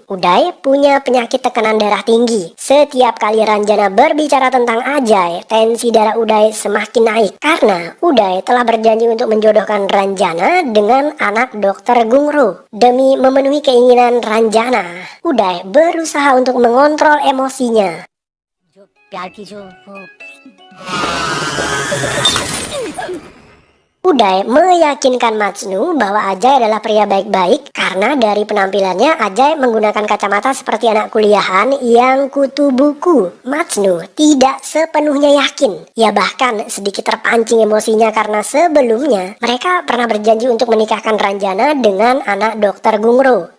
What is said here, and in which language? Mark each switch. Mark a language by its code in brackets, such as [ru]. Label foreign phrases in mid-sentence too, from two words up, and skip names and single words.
[id] Uday punya penyakit tekanan darah tinggi. Setiap kali Ranjana berbicara tentang Ajay, tensi darah Uday semakin naik. Karena Uday telah berjanji untuk menjodohkan Ranjana dengan anak dokter Gungro. Demi memenuhi keinginan Ranjana, Uday berusaha untuk mengontrol emosinya. [hi] जो प्यार की जो वो [id] Uday meyakinkan Matsnu bahwa Ajay adalah pria baik-baik karena dari penampilannya Ajay menggunakan kacamata seperti anak kuliahan yang kutu buku. Matsnu tidak sepenuhnya yakin. Ia bahkan sedikit terpancing emosinya karena sebelumnya mereka pernah berjanji untuk menikahkan Ranjana dengan anak dokter Gungro.